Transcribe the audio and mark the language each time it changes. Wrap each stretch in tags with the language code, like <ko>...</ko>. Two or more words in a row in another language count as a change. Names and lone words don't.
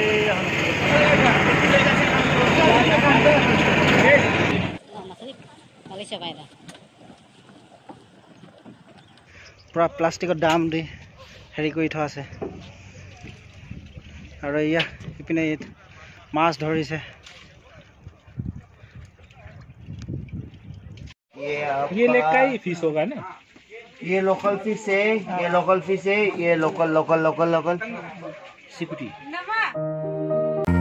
<as>পুৰা প্লাষ্টিকৰ দাম দি হেৰি কৰি থোৱা আছে আৰু এয়া ইপিনে মাছ ধৰিছে</as> <hi>ये लेक का ही फिश होगा ना ये</hi> <en>local fish</en> <hi>है ये</hi> <en>local fish</en> <hi>है ये लोकल सिकुटी</hi>